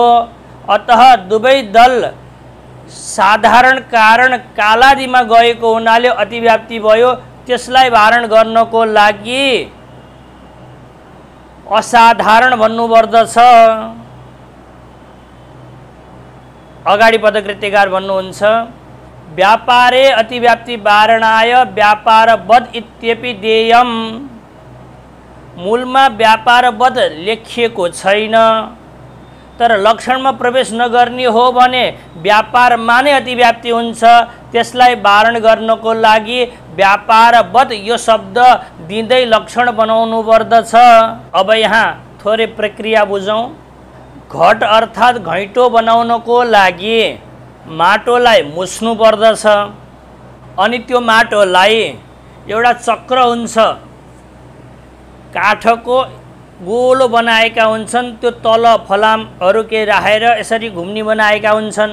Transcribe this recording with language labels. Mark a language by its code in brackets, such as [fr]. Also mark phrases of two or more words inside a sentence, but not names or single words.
[ne] अतः दुवै दल साधारण कारण कालादिमा गएको हुनाले अतिव्याप्ति भयो। त्यसलाई वारण गर्नको लागि असाधारण भन्नुपर्दछ। अगाडि पदकृत्यकार भन्नुहुन्छ, [sa] व्यापारे अतिव्याप्ति वारणाय व्यापारवद् इत्यपि देयम्। [ne] मूलमा व्यापारवद् लेखिएको छैन, तर लक्षणमा प्रवेश नगर्ने हो भने व्यापारमा नै अतिव्याप्ति हुन्छ। त्यसलाई वारण गर्नको लागि व्यापारवद् यो शब्द दिँदै लक्षण बनाउनु पर्दछ। अब यहाँ थोरै प्रक्रिया बुझौँ। घट अर्थात् घैँटो बनाउनको लागि माटोलाई मुछ्नु पर्दछ, अनि त्यो माटोलाई एउटा चक्र हुन्छ, काठको गोलो बनाएका हुन्छन्, त्यो तल फलामहरू केही राखेर यसरी घुम्ने बनाएका हुन्छन्।